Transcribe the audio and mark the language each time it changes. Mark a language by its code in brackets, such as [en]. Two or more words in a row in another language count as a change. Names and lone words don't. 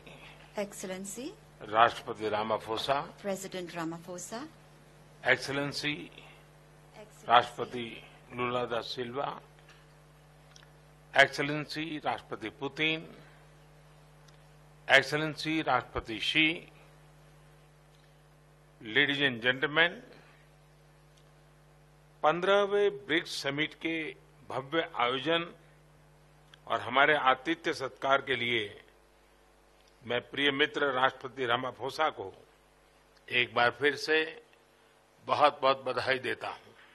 [en] Excellency, Rashtrapati Ramaphosa, President Ramaphosa, Excellency, Rashtrapati Lula da Silva, Excellency, Rashtrapati Putin, Excellency, Rashtrapati Xi, ladies and gentlemen, [hi] 15वें ब्रिक्स समिट के भव्य आयोजन और हमारे आतिथ्य सत्कार के लिए मैं प्रिय मित्र राष्ट्रपति रामाफोसा को एक बार फिर से बहुत बहुत बधाई देता हूं।